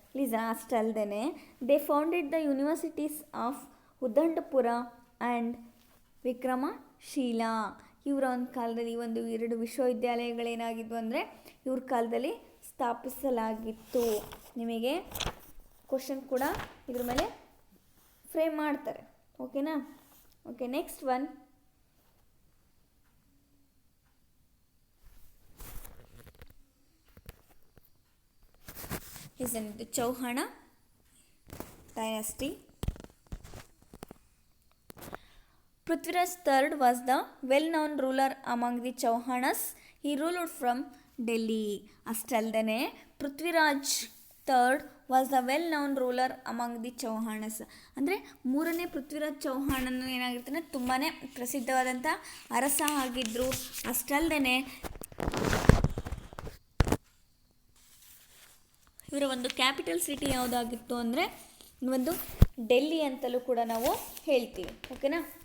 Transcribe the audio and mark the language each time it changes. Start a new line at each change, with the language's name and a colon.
English: Please ಅಷ್ಟಲ್ದೇ they founded the universities of Uddandapura and Vikramashila.
Kannada: ಇವರ ಒಂದು ಕಾಲದಲ್ಲಿ ಒಂದು 2 ವಿಶ್ವವಿದ್ಯಾಲಯಗಳೇನಾಗಿದ್ವು ಅಂದರೆ ಇವ್ರ ಕಾಲದಲ್ಲಿ ಸ್ಥಾಪಿಸಲಾಗಿತ್ತು. ನಿಮಗೆ ಕ್ವಶನ್ ಕೂಡ ಇದ್ರ ಮೇಲೆ ಫ್ರೇಮ್ ಮಾಡ್ತಾರೆ. ಓಕೆನಾ.
English: Okay, next one is in the Chauhana dynasty. Prithviraj III was the well-known ruler among the Chauhanas. He ruled from Delhi. ಅಷ್ಟಲ್ದೇ Prithviraj third was the well known ruler among the Chauhanas.
Kannada: ಅಂದರೆ ಮೂರನೇ ಪೃಥ್ವಿರಾಜ್ ಚೌಹಾಣನು ಏನಾಗಿರ್ತಾನೆ, ತುಂಬಾ ಪ್ರಸಿದ್ಧವಾದಂಥ ಅರಸ ಆಗಿದ್ದರು. ಅಷ್ಟಲ್ದೇ ಇವರ ಒಂದು ಕ್ಯಾಪಿಟಲ್ ಸಿಟಿ ಯಾವುದಾಗಿತ್ತು ಅಂದರೆ ಒಂದು ಡೆಲ್ಲಿ ಅಂತಲೂ ಕೂಡ ನಾವು ಹೇಳ್ತೀವಿ. ಓಕೆನಾ.